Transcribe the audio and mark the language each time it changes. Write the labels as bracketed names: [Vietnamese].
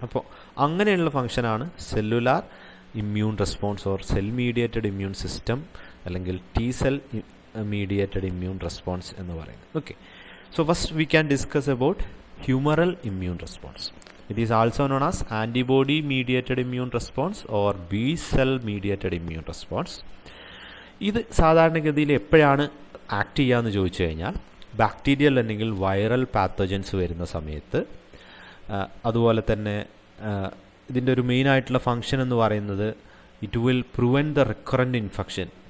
[Malayalam] അപ്പോൾ അങ്ങനെയുള്ള ഫംഗ്ഷനാണ് cellular immune response or cell mediated immune system അല്ലെങ്കിൽ T cell mediated immune response എന്ന് പറയുന്നത്. [English] Okay, so first we can discuss about humoral immune response. It is also known as antibody mediated immune response or B cell mediated immune response. [Malayalam] ഇത് സാധാരണഗതിയിൽ എപ്പോഴാണ് act ചെയ്യാന്ന് ചോദിച്ചു കഴിഞ്ഞാൽ bacterial അല്ലെങ്കിൽ viral pathogens വരുന്ന സമയത്ത്, അതുപോലെ തന്നെ ഇതിൻ്റെ ഒരു മെയിൻ ആയിട്ടുള്ള ഫംഗ്ഷൻ എന്ന് പറയുന്നത് [English] It will prevent the recurrent infection.